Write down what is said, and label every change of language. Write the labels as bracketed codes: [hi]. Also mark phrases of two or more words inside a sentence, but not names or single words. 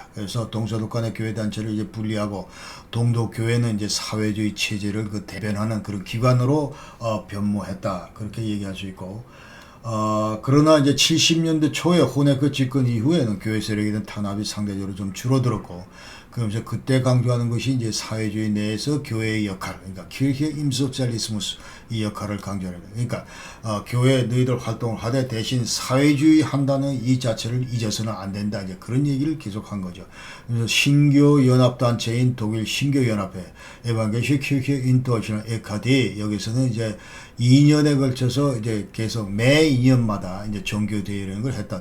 [ko] 그래서 동서독 간의 교회 단체를 이제 분리하고, 동독 교회는 이제 사회주의 체제를 그 대변하는 그런 기관으로 변모했다. 그렇게 얘기할 수 있고, 그러나 이제 70년대 초에 호네크 집권 이후에는 교회 세력에 대한 탄압이 상대적으로 좀 줄어들었고, 그러면서 그때 강조하는 것이 이제 사회주의 내에서 교회의 역할, 그러니까 [de] kirche im Sozialismus [ko] 이 역할을 강조합니다. 그러니까 교회 너희들 활동을 하되 대신 사회주의 한다는 이 자체를 잊어서는 안 된다. 이제 그런 얘기를 계속한 거죠. 그래서 신교 연합 단체인 독일 신교 연합회 [de] Evangelische Kirche in Deutschland [ko] EKD 여기서는 이제 2년에 걸쳐서 이제 계속 매 2년마다 이제 종교 대회라는 걸 했다.